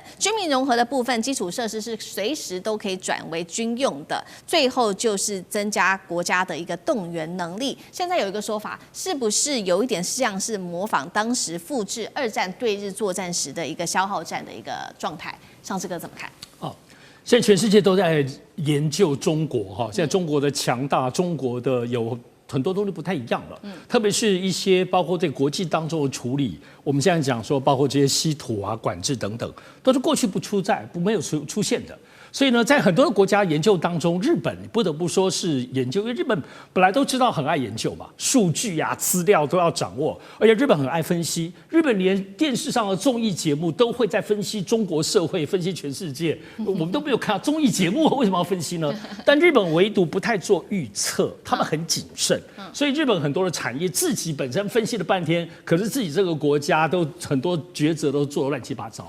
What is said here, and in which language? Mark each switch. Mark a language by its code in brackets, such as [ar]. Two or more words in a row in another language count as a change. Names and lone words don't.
[zh] 軍民融合的部分，基礎設施是隨時都可以轉為軍用的。最後就是增加國家的一個動員能力。現在有一個說法，是不是有一點像是模仿當時複製2戰對日作戰時的一個消耗戰的一個狀態？上次哥怎麼看？現在全世界都在研究中國哈，現在中國的強大，中國的有很多東西不太一樣了，特別是一些包括在國際當中的處理，我們現在講說，包括這些稀土啊、管制等等，都是過去不出在、没有出現的。所以呢，在很多的國家研究當中，日本不得不說是研究，因为日本本来都知道很愛研究嘛，數據啊、資料都要掌握，而且日本很愛分析，日本連電視上的綜藝節目都會在分析中國社會、分析全世界，我們都沒有看到綜藝節目為什麼要分析呢？但日本唯獨不太做預測，他們很謹慎，所以日本很多的產業自己本身分析了半天，可是自己這個國家都很多抉擇都做得亂七八糟。